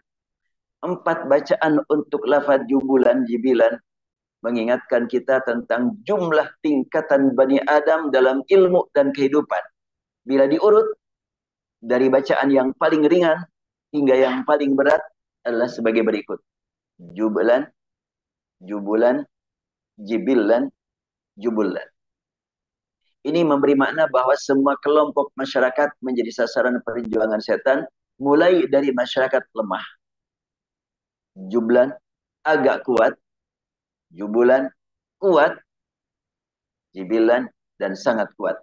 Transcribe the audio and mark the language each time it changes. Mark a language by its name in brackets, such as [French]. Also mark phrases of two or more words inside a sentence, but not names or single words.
[Indonesian] 4 bacaan untuk lafaz jibilan mengingatkan kita tentang jumlah tingkatan Bani Adam dalam ilmu dan kehidupan. Bila diurut dari bacaan yang paling ringan hingga yang paling berat adalah sebagai berikut. Jubulan, jubulan, jibilan, jubulan. Ini memberi makna bahwa semua kelompok masyarakat menjadi sasaran perjuangan setan, mulai dari masyarakat lemah. Jublan agak kuat, jubulan kuat, jibilan dan sangat kuat.